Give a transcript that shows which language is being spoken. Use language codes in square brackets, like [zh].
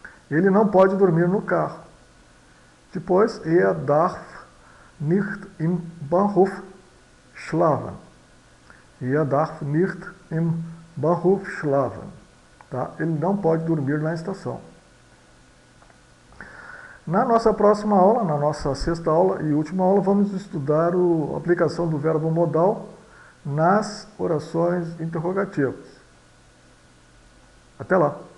[pt] Ele não pode dormir no carro. [de] Depois, er darf nicht im Bahnhof schlafen. Er darf nicht im Bahnhof schlafen. [pt] Tá? Ele não pode dormir na estação. Na nossa próxima aula, na nossa sexta aula e última aula, vamos estudar a aplicação do verbo modal nas orações interrogativas. Até lá!